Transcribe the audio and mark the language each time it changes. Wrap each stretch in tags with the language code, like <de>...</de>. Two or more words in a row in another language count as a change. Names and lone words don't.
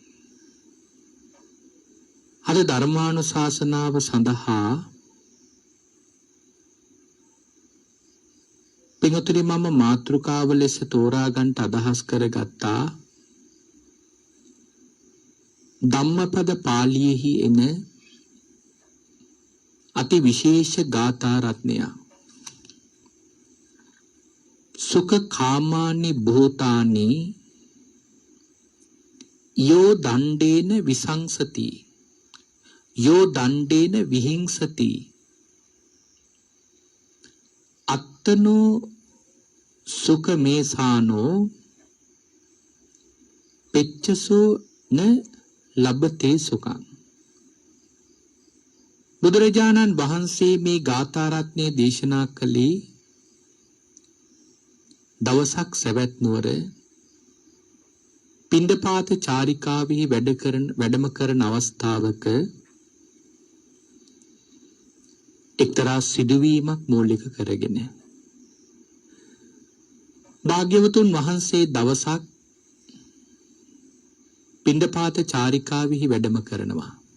<si>අද ධර්මානුශාසනාව සඳහා පින්වතුනි මම මාතෘකාව ලෙස තෝරා ගන්නට අදහස් කරගත්තා ධම්මපද පාළියේහි එන අති විශේෂ ගාථා රත්නය.</si> <pi>සුඛ කාමානි භූතානි යෝ දණ්ඩේන විසංසති යෝ දණ්ඩේන විහිංසති අත්තනෝ සුඛ මේසානෝ පෙච්චසෝ න ලබතේ සුඛං.</pi> <si>බුදුරජාණන් වහන්සේ මේ ගාථා රත්නය දේශනා කළේ දවසක් සවැත් නුවර පිණ්ඩපාත චාරිකාවෙහි වැඩම කරන අවස්ථාවක එක්තරා සිදුවීමක් මූලික කරගෙන භාග්‍යවතුන් වහන්සේ දවසක් පිණ්ඩපාත චාරිකාවෙහි වැඩම කරනවා.</si>